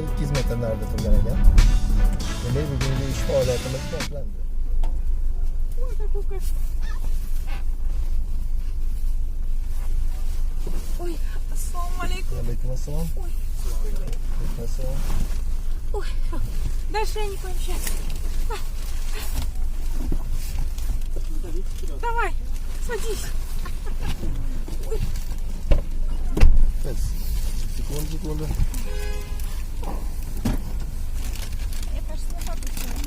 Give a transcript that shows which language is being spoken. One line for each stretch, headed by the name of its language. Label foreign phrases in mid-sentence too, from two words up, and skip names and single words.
Uzbek: 200 metr narida turgan ekan. Demak, bugungi ish faoliyatimiz boshlandi.
Arabic: Ой, السلام عليكم.
Uzbek: Alaykum assalom. Ой, Assalom.
Russian: ой, дальше я не помещаюсь. Давай, садись. Ой, Секунду. я, кажется, на папу села.